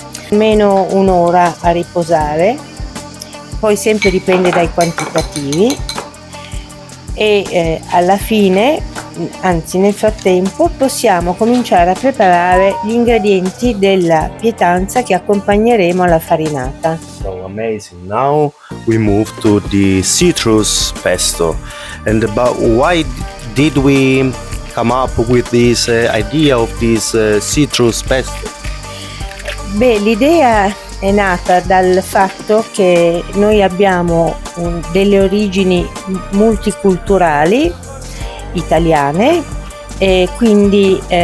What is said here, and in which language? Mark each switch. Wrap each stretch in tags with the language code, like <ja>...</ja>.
<it>Almeno un'ora a riposare, poi sempre dipende dai quantitativi, e alla fine, anzi nel frattempo, possiamo cominciare a preparare gli ingredienti della pietanza che accompagneremo alla farinata.</it> <en>So amazing. Now we move to the citrus pesto. And about why did we come up with this idea of this citrus pesto?</en> <it>Beh, l'idea è nata dal fatto che noi abbiamo delle origini multiculturali italiane e quindi</it>